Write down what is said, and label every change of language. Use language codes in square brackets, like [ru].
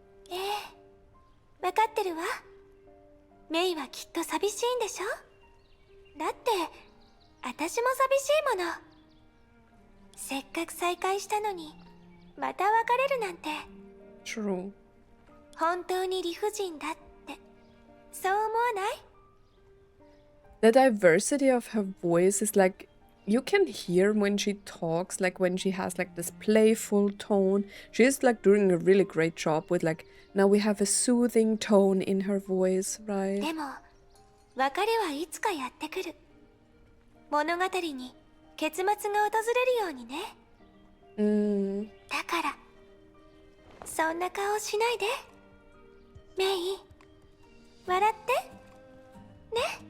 [ja] ええ、分かってるわ。メイはきっと寂しいんでしょ。だって私も寂しいもの。せっかく再会したのにまた別れるなんて。 [en] True. [ja] 本当に理不尽だってそう思わない？ [en] The diversity of her voice is like you can hear when she talks, like when she has like this playful tone. She's like doing a really great job with like now we have a soothing tone in her voice, right? [ja] でも別れはいつかやってくる。物語に結末が訪れるようにね。 Mm. だからそんな顔しないでメイ。笑ってね。